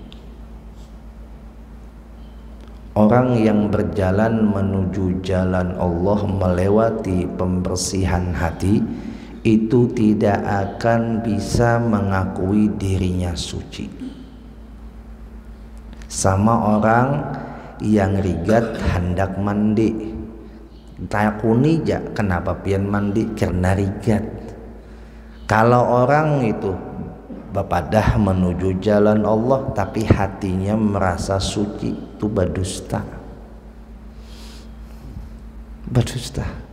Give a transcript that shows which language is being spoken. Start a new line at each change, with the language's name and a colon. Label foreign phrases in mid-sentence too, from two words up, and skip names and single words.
Indonesian: Orang yang berjalan menuju jalan Allah melewati pembersihan hati itu tidak akan bisa mengakui dirinya suci.
Banjar: Sama orang yang rigat hendak mandi, takuni ja kenapa pian mandi, karena rigat. Kalau orang itu bapadah menuju jalan Allah tapi hatinya merasa suci, itu berdusta. Berdusta.